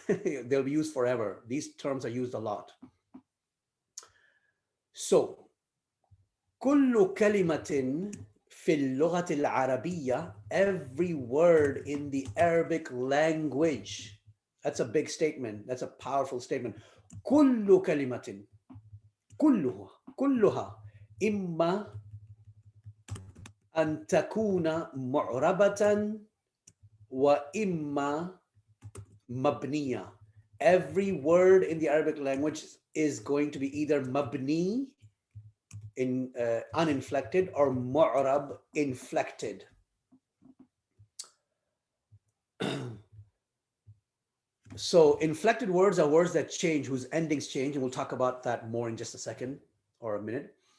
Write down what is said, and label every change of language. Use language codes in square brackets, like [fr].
[en] They'll be used forever. These terms are used a lot. So, [ar] كل كلمة في اللغة العربية, [en] every word in the Arabic language. That's a big statement. That's a powerful statement. [ar] كل كلمة, كلها إما أن تكون معربة وإما مبنية. [en] Every word in the Arabic language is going to be either mabni, in uninflected, or mu'rab, inflected. So inflected words are words that change, whose endings change, and we'll talk about that more in just a second or a minute.